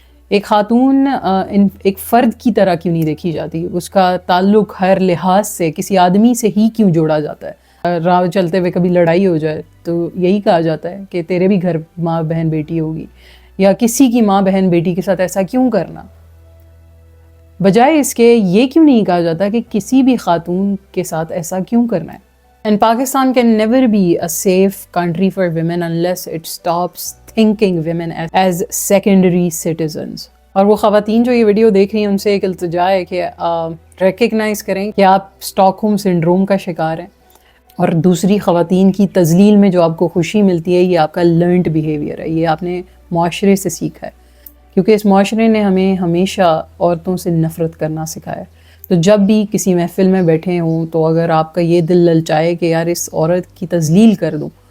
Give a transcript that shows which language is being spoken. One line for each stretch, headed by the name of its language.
Urdu: ایک خاتون ایک فرد کی طرح کیوں نہیں دیکھی جاتی؟ اس کا تعلق ہر لحاظ سے کسی آدمی سے ہی کیوں جوڑا جاتا ہے؟ راہ چلتے ہوئے کبھی لڑائی ہو جائے تو یہی کہا جاتا ہے کہ تیرے بھی گھر ماں بہن بیٹی ہوگی، یا کسی کی ماں بہن بیٹی کے ساتھ ایسا کیوں کرنا؟ بجائے اس کے یہ کیوں نہیں کہا جاتا کہ کسی بھی خاتون کے ساتھ ایسا کیوں کرنا ہے؟
English: And Pakistan can never be a safe country for women unless it stops thinking women as secondary citizens.
Urdu: اور وہ خواتین جو یہ ویڈیو دیکھ رہی ہیں ان سے ایک التجا ہے کہ ریکگنائز کریں کہ آپ اسٹاک ہوم سنڈروم کا شکار ہیں، اور دوسری خواتین کی تذلیل میں جو آپ کو خوشی ملتی ہے یہ آپ کا
English: learned behaviour
Urdu: ہے، یہ آپ نے معاشرے سے سیکھا ہے، کیونکہ اس معاشرے نے ہمیں ہمیشہ عورتوں سے نفرت کرنا سکھایا ہے۔ تو جب بھی کسی محفل میں بیٹھے ہوں تو اگر آپ کا یہ دل للچائے کہ یار اس عورت کی تذلیل کر دوں،